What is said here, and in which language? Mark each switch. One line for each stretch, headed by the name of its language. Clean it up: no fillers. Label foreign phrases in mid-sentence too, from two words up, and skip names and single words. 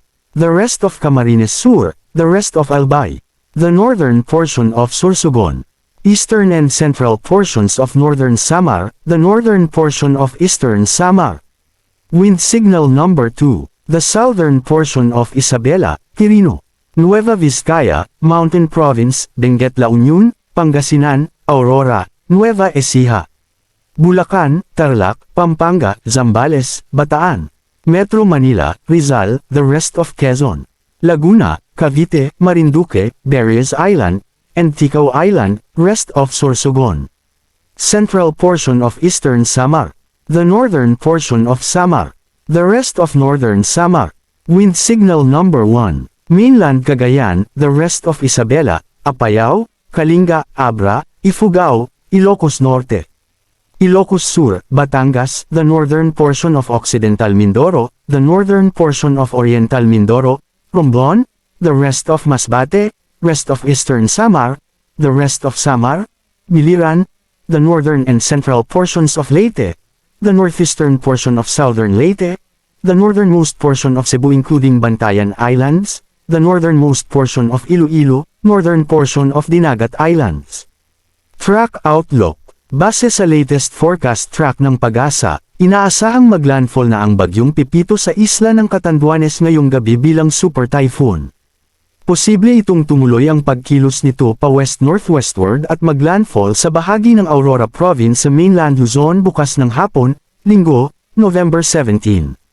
English: The rest of Camarines Sur, the rest of Albay. The northern portion of Sorsogon. Eastern and central portions of northern Samar, the northern portion of eastern Samar. Wind signal number 2, the southern portion of Isabela, Quirino, Nueva Vizcaya, Mountain Province, Benguet La Union, Pangasinan, Aurora, Nueva Ecija. Bulacan, Tarlac, Pampanga, Zambales, Bataan. Metro Manila, Rizal, the rest of Quezon. Laguna, Cavite, Marinduque, Berries Island, and Ticao Island, rest of Sorsogon. Central portion of eastern Samar. The northern portion of Samar. The rest of northern Samar. Wind signal number 1. Mainland Cagayan, the rest of Isabela, Apayao, Kalinga, Abra, Ifugao, Ilocos Norte. Ilocos Sur, Batangas, the northern portion of Occidental Mindoro, the northern portion of Oriental Mindoro, Romblon, the rest of Masbate, rest of eastern Samar, the rest of Samar, Biliran, the northern and central portions of Leyte, the northeastern portion of southern Leyte, the northernmost portion of Cebu including Bantayan Islands, the northernmost portion of Iloilo, northern portion of Dinagat Islands. Track Outlook.
Filipino: Base sa
English: latest forecast track
Filipino: ng Pag-asa, inaasahang maglandfall na ang Bagyong Pepito sa isla ng Catanduanes ngayong gabi bilang
English: super typhoon.
Filipino: Posible itong tumuloy ang pagkilos nito pa west-northwestward at maglandfall sa bahagi ng Aurora Province sa mainland Luzon bukas ng hapon, Linggo, November 17.